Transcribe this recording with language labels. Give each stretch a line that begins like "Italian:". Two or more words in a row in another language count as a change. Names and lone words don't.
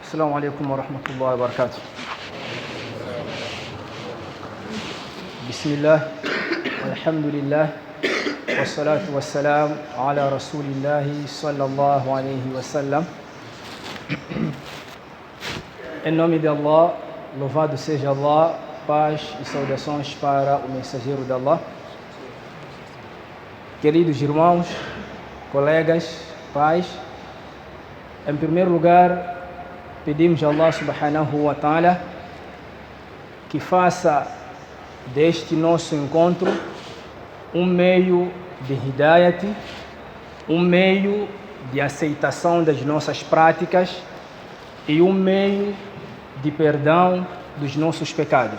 Arabic: السلام عليكم ورحمة الله وبركاته. بسم الله والحمد لله والصلاة والسلام على رسول الله صلى الله عليه وسلم.
Portuguese: Em nome de Allah, louvado seja Allah, paz e saudações para o mensageiro de Allah. Queridos irmãos, colegas, pais, em primeiro lugar, pedimos a Allah
Arabic: subhanahu wa ta'ala
Portuguese: que faça deste nosso encontro um meio de hidayat, um meio de aceitação das nossas práticas e um meio de perdão dos nossos pecados.